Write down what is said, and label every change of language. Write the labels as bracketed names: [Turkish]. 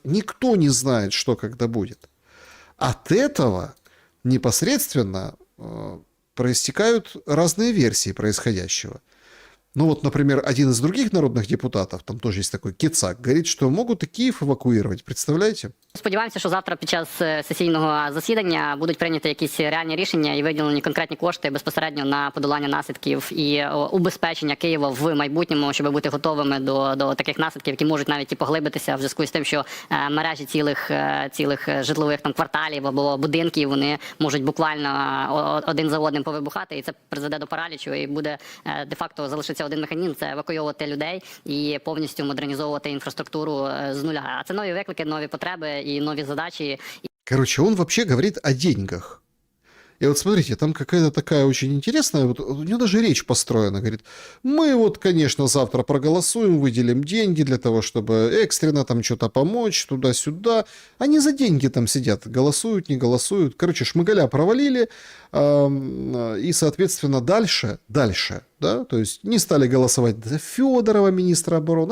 [Russian] Никто не знает, что когда будет. От этого непосредственно проистекают разные версии происходящего. Ну вот, например, один из других народных депутатов, там тоже есть такой Кицак, говорит, что [Ukrainian] могут и Київ евакуювати, представляєте? Сподіваємося, що завтра під час сесійного засідання будуть прийняті якісь реальні рішення і виділені конкретні кошти безпосередньо на подолання наслідків і убезпечення Києва в майбутньому, щоб бути готовими до таких наслідків, які можуть навіть і поглибитися в зв'язку з тим, що мережі цілих житлових там кварталів або будинків, вони можуть буквально один за одним повибухати, і це призведе до паралічу, і буде де-факто залишиться один механізм – це евакуйовувати людей і повністю модернізовувати інфраструктуру з нуля. А це нові виклики, нові потреби [Russian] и новые задачи. Короче, он вообще говорит о деньгах. И вот смотрите, там какая-то такая очень интересная, вот у него даже речь построена, говорит, мы вот, конечно, завтра проголосуем, выделим деньги для того, чтобы экстренно там что-то помочь, туда-сюда. Они за деньги там сидят, голосуют, не голосуют. Короче, Шмыгаля провалили, и, соответственно, дальше, да, то есть не стали голосовать за Федорова, министра обороны.